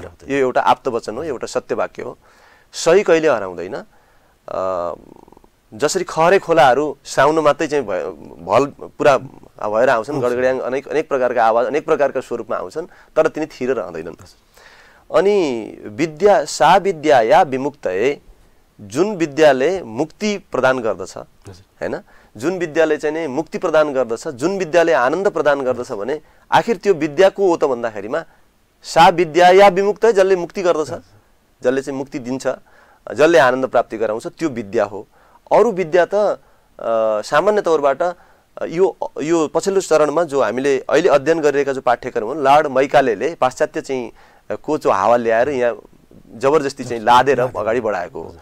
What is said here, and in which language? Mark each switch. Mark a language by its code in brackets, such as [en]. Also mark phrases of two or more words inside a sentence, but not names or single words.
[ne] यो एउटा आप्तवचन हो, एउटा सत्य वाक्य हो। सही कहिले हराउँदैन। जसरी खहरे खोलाहरू साउन मात्रै चाहिँ भल पुरा भएर आउँछन्, गडगड्याङ अनेक प्रकारका आवाज अनेक प्रकारका स्वरूपमा आउँछन्, तर तिनी थिर रहँदैनन्। [sa] अनि विद्या सा विद्या या विमुक्तये, [ne] जुन विद्याले मुक्ति प्रदान गर्दछ हैन, जुन विद्याले चाहिँ नि मुक्ति प्रदान गर्दछ, जुन विद्याले आनन्द प्रदान गर्दछ भने आखिर त्यो विद्या को हो त भन्दाखेरिमा [sa] सा विद्या या विमुक्तये, [ne] जसले मुक्ति गर्दछ, जसले चाहिँ मुक्ति दिन्छ, जसले आनन्द प्राप्ति गराउँछ, त्यो विद्या हो। अरू विद्या त सामान्य तौरबाट यो पछिल्लो चरणमा जो हामीले अहिले अध्ययन गरिरहेका जो पाठ्यक्रम हुन्, लर्ड मैकालेले पाश्चात्य चाहिँ को जो हावा ल्याएर यहाँ जबरजस्ती चाहिँ लादेर अगाडि बढाएको हो।